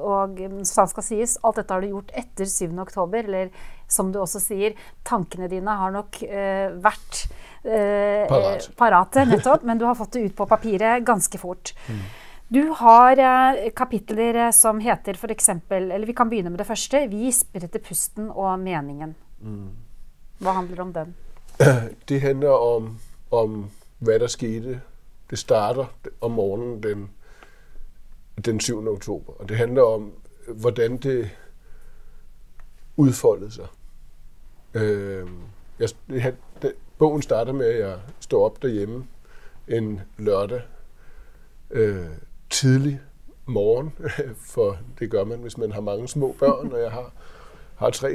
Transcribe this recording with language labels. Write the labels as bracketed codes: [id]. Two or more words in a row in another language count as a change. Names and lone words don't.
[no] Og sånn skal sies, alt dette har du gjort etter 7. oktober, eller som du også sier, tankene dine har nok vært parate nettopp, men du har fått det ut på papiret ganske fort. Du har kapitler som heter for eksempel, eller vi kan begynne med det første, Vi spretter pusten og meningen. Hva handler om den? [da] Det handler om hvad der skete. Det starter om morgenen den 7. oktober, og det handler om, hvordan det udfoldede sig. Bogen starter med, at jeg står op derhjemme en lørdag tidlig morgen, for det gør man, hvis man har mange små børn, og jeg har 3